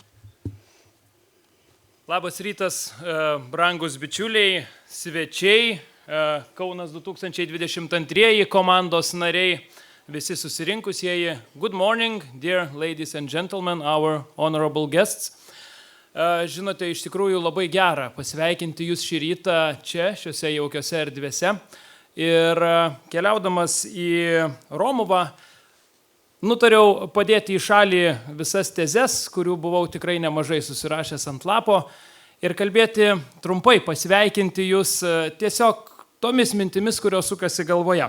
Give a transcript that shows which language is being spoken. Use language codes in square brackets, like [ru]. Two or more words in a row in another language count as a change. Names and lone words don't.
[lt] Labas rytas, brangus bičiuliai, svečiai, Kaunas 2022 komandos nariai, visi susirinkusieji. [en] Good morning, dear ladies and gentlemen, our honorable guests. [lt] Žinote, iš tikrųjų labai gera pasveikinti jūs šį rytą čia, šiuose jaukiose erdvėse. Ir keliaudamas į Romuvą, nutariau padėti į šalį visas tezes, kurių buvau tikrai nemažai susirašęs ant lapo, ir kalbėti trumpai, pasveikinti jūs tiesiog tomis mintimis, kurios sukasi galvoje.